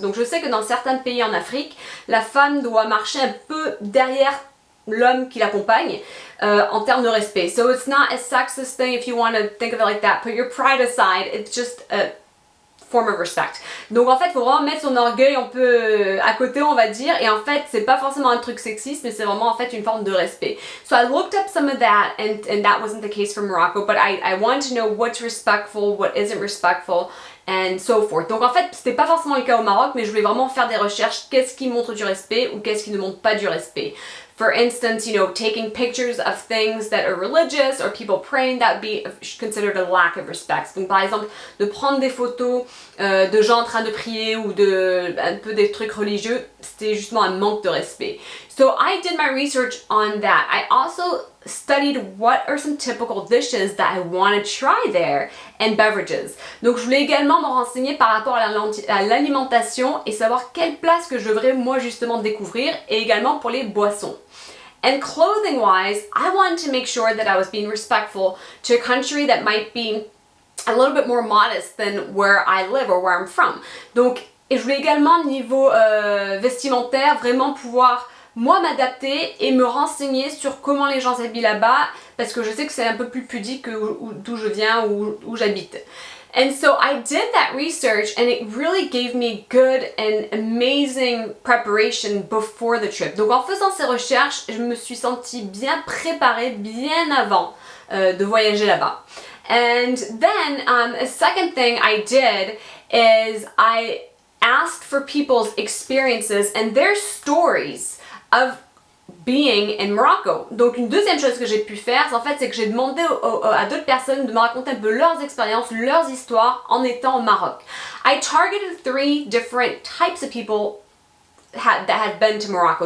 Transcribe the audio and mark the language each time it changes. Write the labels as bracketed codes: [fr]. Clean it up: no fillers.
[fr] Donc je sais que dans certains pays en Afrique, la femme doit marcher un peu derrière l'homme qui l'accompagne en termes de respect. [en] So it's not a sexist thing if you want to think of it like that. Put your pride aside, it's just a form of respect. [fr] Donc en fait, il faut vraiment mettre son orgueil un peu à côté, on va dire, et en fait, c'est pas forcément un truc sexiste, mais c'est vraiment en fait une forme de respect. [en] So I looked up some of that, and that wasn't the case for Morocco, but I wanted to know what's respectful, what isn't respectful, and so forth. [fr] Donc en fait, c'était pas forcément le cas au Maroc, mais je voulais vraiment faire des recherches, qu'est-ce qui montre du respect ou qu'est-ce qui ne montre pas du respect. [en] For instance, taking pictures of things that are religious or people praying, that would be considered a lack of respect. [fr] Donc par exemple, de prendre des photos de gens en train de prier ou un peu des trucs religieux, c'était justement un manque de respect. [en] So I did my research on that. I also studied what are some typical dishes that I want to try there and beverages. [fr] Donc je voulais également me renseigner par rapport à l'alimentation et savoir quelle place que je devrais moi justement découvrir et également pour les boissons. [en] And clothing-wise, I wanted to make sure that I was being respectful to a country that might be a little bit more modest than where I live or where I'm from. [fr] Donc, et je voulais également, niveau vestimentaire, vraiment pouvoir moi m'adapter et me renseigner sur comment les gens s'habillent là-bas, parce que je sais que c'est un peu plus pudique que d'où je viens ou où j'habite. [en] And so I did that research and it really gave me good and amazing preparation before the trip. [fr] Donc en faisant ces recherches, je me suis sentie bien préparée bien avant de voyager là-bas. [en] And then a second thing I did is I asked for people's experiences and their stories of being in Morocco. [fr] Donc une deuxième chose que j'ai pu faire, en fait, c'est que j'ai demandé à d'autres personnes de me raconter un peu leurs expériences, leurs histoires en étant au Maroc. [en] I targeted 3 different types of people that had been to Morocco.